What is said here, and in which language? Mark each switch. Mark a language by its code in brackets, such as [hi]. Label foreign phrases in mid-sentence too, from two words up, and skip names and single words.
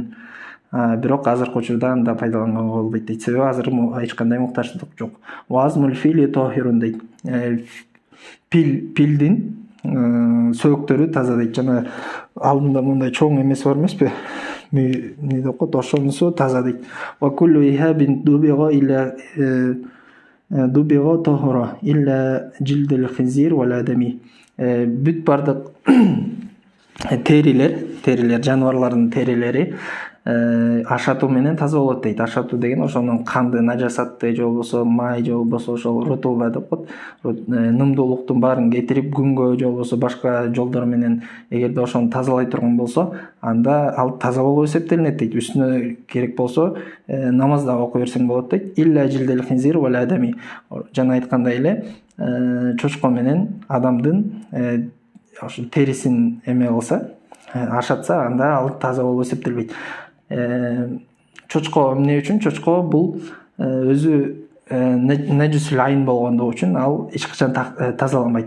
[ky] Бирок азыркы учурда анда пайдаланганга болбойт дейт. Себеби азыр эч кандай муктаждык жок. [ar] وعظم الفيل طاهر [ky] дейт. Пилдин сөөктөрү таза дейт. Жана алдында мындай чоң эмеси бар эмеспи? Не деп ошонусу таза дейт. [ar] وكل إهاب دبغ طهر إلا جلد الخنزير والآدمي. [ky] Бүт бардык терилер, жаныбарлардын терилери ашатуу менен таза болот дейт. Ашатуу деген ошонун канды, нажасатты же болбосо май же болбосо ошол рутуба деп коет. Нымдуулуктун баарын кетирип күнгө же болбосо башка жолдор менен эгерде ошону тазалай турган болсо, анда ал таза болуп эсептелинет дейт. Үстүнө керек болсо намаз да окуй берсең болот дейт. [ar] إلا جلد الخنزير والآدمي. [ky] Жана айткандай эле чочко менен адамдын ошо терисин эме кылса, ашатса, анда ал таза болуп эсептелбейт. Чочко эмне үчүн? Чочко бул өзү [ar] نجس العين [ky] болгондугу үчүн ал эч качан тазаланбайт.